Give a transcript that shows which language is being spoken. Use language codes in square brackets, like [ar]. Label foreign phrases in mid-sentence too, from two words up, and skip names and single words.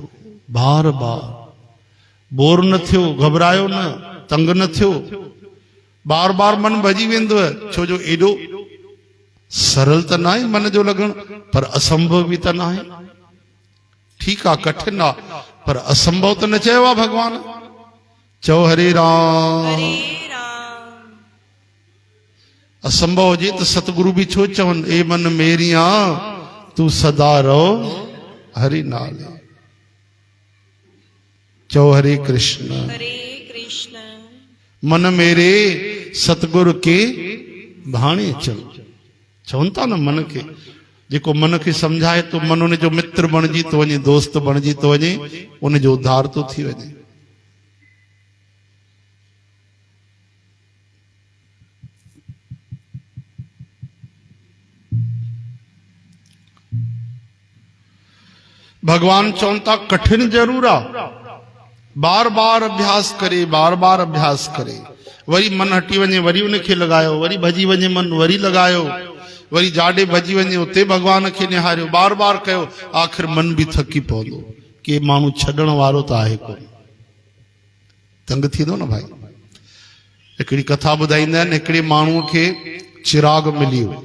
[sd] बार बार बोर न थियो, घबरायो न, तंग न थियो। बार बार मन भॼी वेंदव, छो जो एॾो सरल त न आहे मन जो लॻण, पर असंभव बि त न आहे। ठीकु आहे, कठिन आहे, पर असंभव त न चयो आहे भगवान। चओ हरे राम। हरे राम। असंभव हुजे त सतगुरु बि छो चवनि, [pa] ए मन मेरिया तू सदा रहो हरि नाले। [sd] चओ हरे कृष्ण। हरे कृष्ण। [pa] मन मेरे सतगुरु के भाणे चल। [sd] चवनि था न मन खे, जेको मन खे सम्झाए तो मन उन जो मित्र बणिजी थो वञे, दोस्त बणिजी थो वञे, उन जो उद्धार थो थी वञे। भगवान चवनि था कठिन जरूर आहे, बार बार अभ्यास करे, बार बार अभ्यास करे। वरी मन हटी वञे, वरी उनखे लॻायो, वरी भॼी वञे मन, वरी लॻायो, वरी जाॾे भॼी वञे उते भगवान खे निहारियो, बार बार कयो। आख़िर मन बि थकी पवंदो, के माण्हू छॾण वारो त आहे कोन, तंग थींदो न भाई। हिकिड़ी कथा ॿुधाईंदा आहिनि, हिकिड़े माण्हूअ खे चिराग मिली वियो।